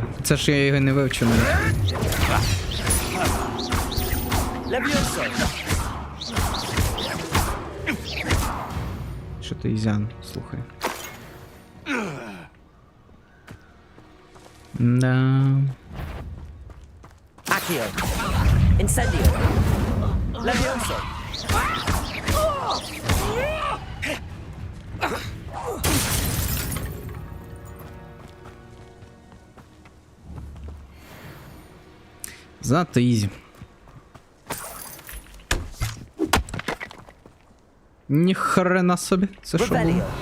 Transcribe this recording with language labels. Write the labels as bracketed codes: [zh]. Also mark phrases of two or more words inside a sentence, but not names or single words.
[uk] Це ж я його не вивчив навіть. Що ти, Ізян, слухай. Да. Accio. Incendio. Levioso. Занадто ізі. Ніхрена собі. Це що було?